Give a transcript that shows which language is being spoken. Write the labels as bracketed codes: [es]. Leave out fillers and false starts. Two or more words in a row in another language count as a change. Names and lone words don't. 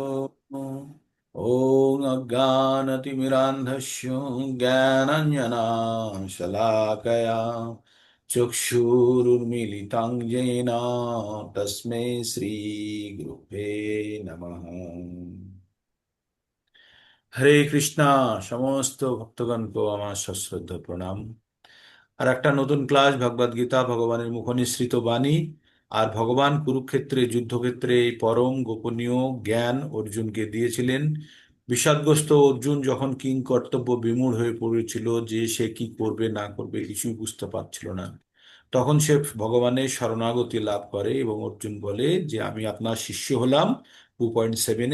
[sa] ओम अज्ञानतिमिरान्धस्य ज्ञानाञ्जनाशलाकया चक्षुरुन्मीलितं येन तस्मै श्रीगुरुवे नमः। [bn] হরে কৃষ্ণা। সমস্ত ভক্তগণকে আমার সশ্রদ্ধ প্রণাম। আর একটা নতুন ক্লাস ভগবদ গীতা, ভগবানের মুখনিসৃত বাণী। আর ভগবান কুরুক্ষেত্রে যুদ্ধক্ষেত্রে এই পরম গোপনীয় জ্ঞান অর্জুনকে দিয়েছিলেন। বিষাদগ্রস্ত অর্জুন যখন কিং কর্তব্য বিমূঢ় হয়ে পড়েছিল, যে সে কি করবে না করবে কিছুই বুঝতে পারছিল না, তখন সে ভগবানের শরণাগতি লাভ করে এবং অর্জুন বলে যে আমি আপনার শিষ্য হলাম 2.7-এ।